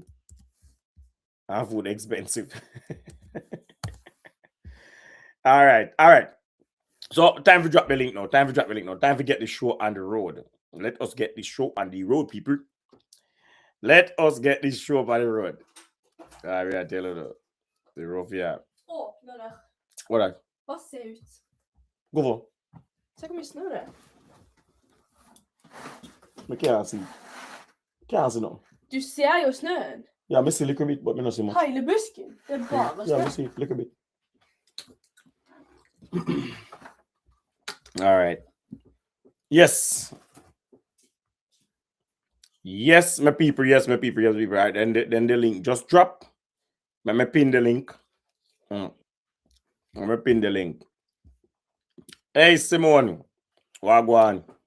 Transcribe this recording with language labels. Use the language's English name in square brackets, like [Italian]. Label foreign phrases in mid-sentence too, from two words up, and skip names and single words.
[English] And food expensive. All right. So time to drop the link now. Time to get the show on the road. Let us get the show on the road, people. Let us get this show on the road. I will tell you the rough, yeah. [Norwegian] Åpna der. [English] What are? [Norwegian] Bare se ut. Gå for. Se hvor mye snø det er. Men hva er det nå? Du ser jo snøen. Ja, men se litt bit, men nå ser man. Hele busken. Det er bare snø. Ja, men se litt bit. [English] All right. Yes, my people. Right, then the link just drop. Let me pin the link. Hey, Simone, wagwan.